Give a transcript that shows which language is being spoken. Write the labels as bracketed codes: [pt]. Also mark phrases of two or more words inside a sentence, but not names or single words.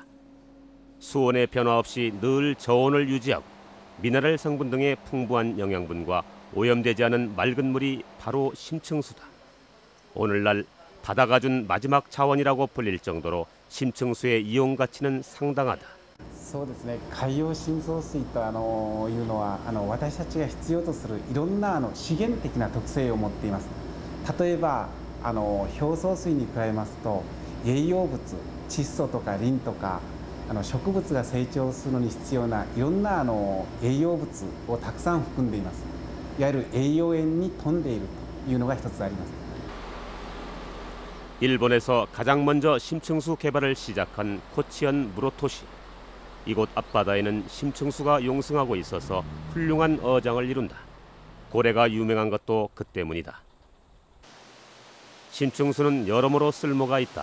[ko] 수온의 변화 없이 늘 저온을 유지하고 미네랄 성분 등의 풍부한 영양분과 오염되지 않은 맑은 물이 바로 심층수다. 오늘날 바다가 준 마지막 자원이라고 불릴 정도로 심층수의 이용 가치는 상당하다. [ja] そうですね、海洋深層水というのは私たちが必要とするいろんな資源的な特性を持っています。例えば表層水に比べますと栄養物、窒素とかリンとか植物が成長するのに必要ないろんな栄養物をたくさん含んでいます。いわゆる栄養塩に富んでいるというのが一つあります。 [ko] 일본에서 가장 먼저 심층수 개발을 시작한 코치현 무로토시. 이곳 앞바다에는 심층수가 용승하고 있어서 훌륭한 어장을 이룬다. 고래가 유명한 것도 그 때문이다. 심층수는 여러모로 쓸모가 있다.